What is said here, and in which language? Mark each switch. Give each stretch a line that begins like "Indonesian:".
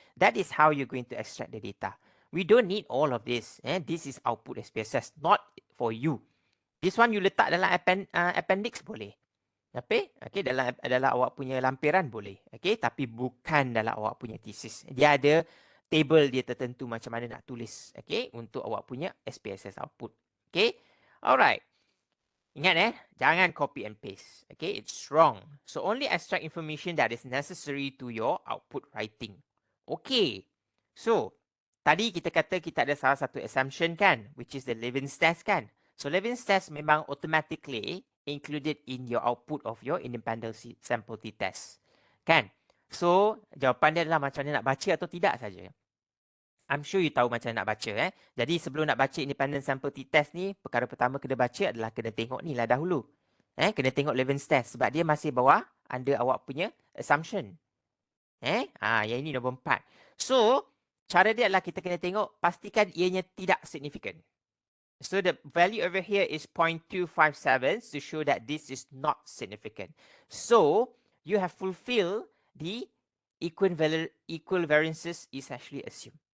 English: That is how you're going to extract the data. We don't need all of this. This is output SPSS, not for you. This one you
Malay: letak dalam appendix boleh. Okay, dalam awak punya lampiran boleh. Okay, tapi bukan dalam awak punya thesis. Dia ada table dia tertentu macam mana nak tulis. Okay, untuk awak punya SPSS output.
English: Okay, alright.
Malay: Ingat jangan
English: copy and paste. Okay, it's wrong. So only extract information that is necessary to your output writing.
Malay: Okay, so tadi kita kata kita ada salah satu assumption kan,
English: which is the Leven's test
Malay: kan.
English: So Leven's test
Malay: memang
English: automatically included in your output of your independent sample t-test.
Malay: Kan? So jawapan dia adalah macam mana nak baca atau tidak saja.
English: I'm sure you
Malay: tahu macam nak baca. Jadi sebelum nak baca independent sample t-test ni, perkara pertama kena baca adalah kena tengok ni lah dahulu. Kena tengok Leven's test sebab dia masih bawah under awak punya assumption. Yang ini nombor 4. So, cara dia adalah kita kena tengok pastikan ianya tidak signifikan.
English: So the value over here is 0.257 to show that this is not significant. So, you have fulfilled the equal variances is actually assumed.